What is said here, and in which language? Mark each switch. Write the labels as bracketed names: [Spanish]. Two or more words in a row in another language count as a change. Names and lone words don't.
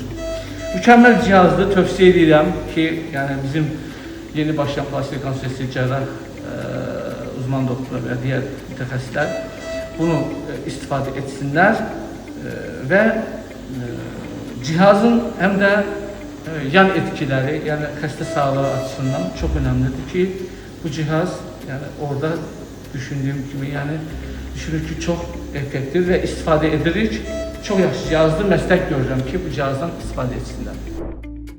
[Turkish] Mükemmel cihazdır, tövsiye edirəm ki, yani bizim yeni başlayan plastik rekonstruksiya cərrah uzman doktorlar ve diğer mütəxəssislər bunu istifadə etsinler ve cihazın hem de yan etkileri, yani xəstə sağlığı açısından çok önemlidir ki bu cihaz, yani orada düşündüğüm kimi, yani düşünür ki çok effektiv ve istifadə edirik. [Azerbaijani] Çok yaxşı cihazdır, məsləhət görürəm ki bu cihazdan istifadə etsinlər.